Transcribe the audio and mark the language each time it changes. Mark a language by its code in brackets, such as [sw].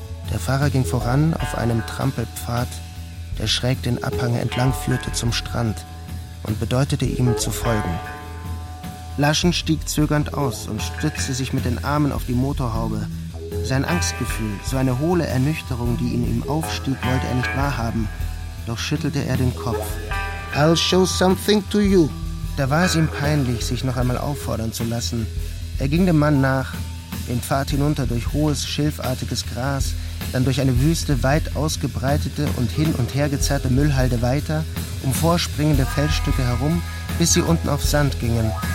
[de] Der Fahrer ging voran auf einem Trampelpfad, der schräg den Abhang entlang führte zum Strand und bedeutete ihm zu folgen. Laschen stieg zögernd aus und stützte sich mit den Armen auf die Motorhaube. Sein Angstgefühl, so eine hohle Ernüchterung, die in ihm aufstieg, wollte er nicht wahrhaben, doch schüttelte er den Kopf. [en] I'll show something to you. [de] Da war es ihm peinlich, sich noch einmal auffordern zu lassen. Er ging dem Mann nach, den Pfad hinunter durch hohes, schilfartiges Gras, dann durch eine Wüste weit ausgebreitete und hin und her gezerrte Müllhalde weiter, um vorspringende Felsstücke herum, bis sie unten auf Sand gingen.